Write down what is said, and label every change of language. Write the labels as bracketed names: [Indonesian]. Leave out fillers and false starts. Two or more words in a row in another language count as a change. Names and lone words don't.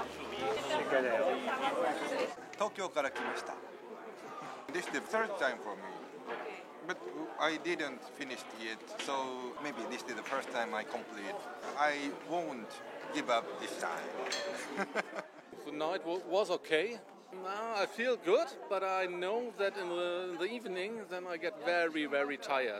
[French] C'est galère. [Japanese] 東京から来ました。 [English] This is the third time for me. But I didn't finish yet, so maybe this is the first time I complete. I won't give up this time. The night was okay. Now I feel good, but I know that in the evening then I get very, very tired.